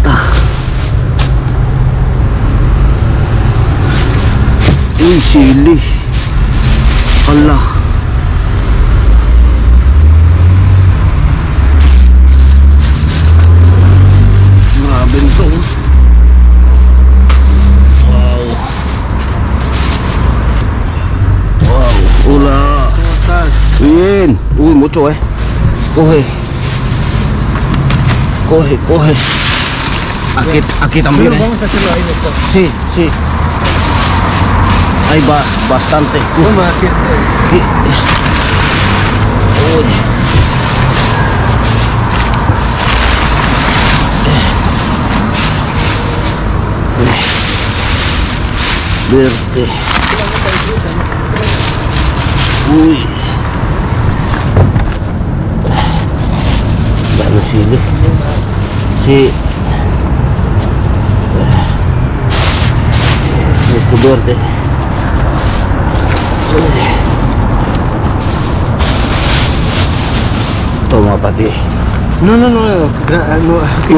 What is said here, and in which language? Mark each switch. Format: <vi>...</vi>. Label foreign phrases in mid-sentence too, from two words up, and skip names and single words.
<tl>Uy, sili. Allah. Grabe nito. Wow. Wow. Ula.</tl> <es>Bien. Uy, mucho Coge. Coge, coge. Aquí también. Vamos a hacerlo ahí después. Sí, sí. Hay bastante. Toma, aquí. Uy. Verde.</es> <tl>Uy. Dami sili.</tl> <es>Sí. Mucho verde. Toma para ti. No, que</es>